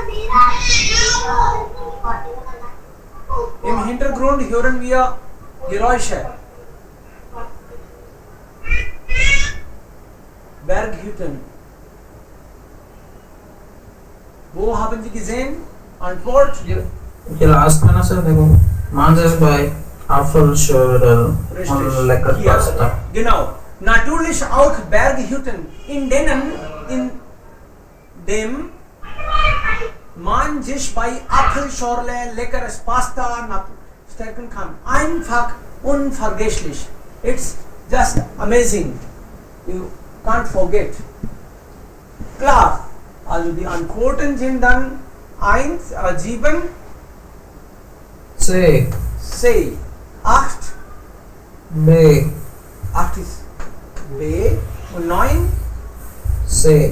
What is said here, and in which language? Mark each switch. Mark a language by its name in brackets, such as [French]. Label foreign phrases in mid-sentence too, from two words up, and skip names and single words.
[German] Im Hintergrund hören wir Geräusche. Berghütten. Wo haben Sie gesehen? Antwort? [Hindi] ये लास्ट में ना सर देखो [German] Manches bei Apfelschorle und lecker Hier. Pasta. Genau. Natürlich auch Berghütten, in dem man sich bei Apfelschorle leckeres Pasta stärken kann. Einfach unvergesslich. [English] It's just amazing. You can't forget. [German] Klar. Also die Antworten sind dann 7, C. C, 8, B. 8 ist B und 9 C.